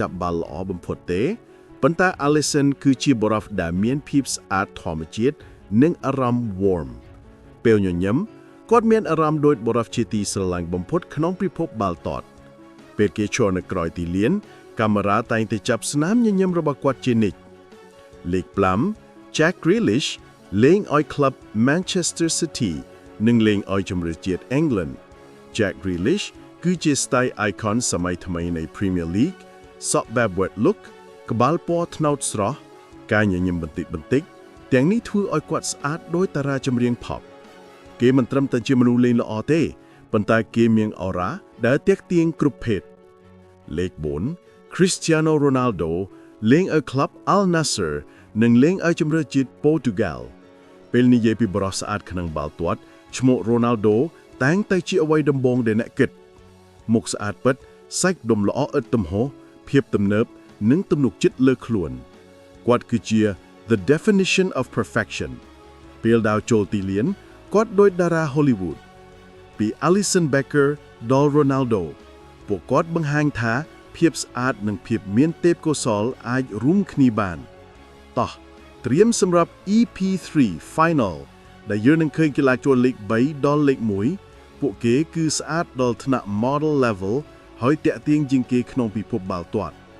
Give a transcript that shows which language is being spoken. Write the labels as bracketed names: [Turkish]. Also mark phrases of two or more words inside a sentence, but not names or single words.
[Khmer] ចាប់បាល់ល្អបំផុតទេប៉ុន្តែ Alisson គឺជាបុរសដែលមានភាពស្អាតធម្មជាតិនិងអារម្មណ៍ warm ពេលញញឹមគាត់មានអារម្មណ៍ដូចបុរសជាទីស្រឡាញ់បំផុតក្នុងពិភពបាល់ទាត់ពេលគេឈរនៅក្រោយទីលានកាមេរ៉ាតែងតែចាប់ស្នាមញញឹមរបស់ គាត់ជានិច្ចលេខ5 Jack Grealish លេងឲ្យក្លឹប Manchester City និងលេងឲ្យជម្រើសជាតិ England Jack Grealish គឺជា [English] style icon [Khmer] សម័យថ្មីនៃ Premier League សក់បែប [English] wet look [Khmer] ក្បាលពណ៌ត្នោតស្រស់ការញញឹមបន្តិចទាំងនេះ ធ្វើឲ្យគាត់ស្អាតដោយតារាចម្រៀង pop គេមិនត្រឹមតែជាមនុស្សលេងល្អទេប៉ុន្តែគេមានអរ៉ាដែលទាក់ទាញគ្រប់ភេទលេខ4 Cristiano Ronaldo លេងឲ្យ ក្លឹប Al Nassr និងលេងឲ្យជម្រើសជាតិ Portugal ពេលនិយាយពីបរិសុទ្ធស្អាតក្នុងបាល់ទាត់ឈ្មោះ Ronaldo តែងតែជាអ្វី ដំបូងដែលអ្នកគិតមុខស្អាតពិតសាច់ដុំល្អឥតទំហោះភាពទំនើបនិងទំនុកចិត្ត លើខ្លួនគាត់គឺជា [English] the definition of perfection [Khmer] ពេលដើរចូលទីលានគាត់ដូចតារា Hollywood ពី Alisson Becker ដល់ Ronaldo ពួកគាត់បង្ហាញថាភាពស្អាតនិងភាពមានទេពកោសល្យអាចរួមគ្នាបានតោះត្រៀមសម្រាប់ EP3 Final ដែលយើងនឹងឃើញកីឡាករលេខ3ដល់លេខ1ពួកគេគឺស្អាតដល់ថ្នាក់ [English] model level [Khmer] ហើយតាក់ទាញជាងគេក្នុងពិភពបាល់ទាត់